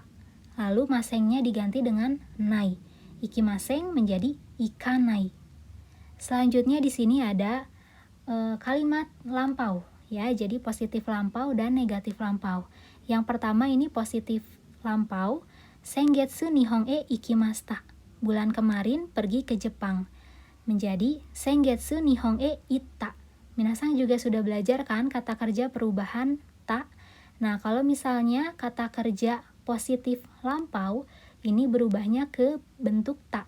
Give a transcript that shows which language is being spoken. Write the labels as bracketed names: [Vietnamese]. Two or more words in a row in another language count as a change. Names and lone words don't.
[Indonesian] Lalu masengnya diganti dengan nai. Ikimaseng menjadi ikanai. Selanjutnya di sini ada kalimat lampau ya. Jadi positif lampau dan negatif lampau. Yang pertama ini positif lampau. [Japanese] 先月日本行きました. [Indonesian] Bulan kemarin pergi ke Jepang. Menjadi [Japanese] 先月日本行った. [Indonesian] Minasan juga sudah belajar kan kata kerja perubahan ta. Nah, kalau misalnya kata kerja positif lampau, ini berubahnya ke bentuk ta.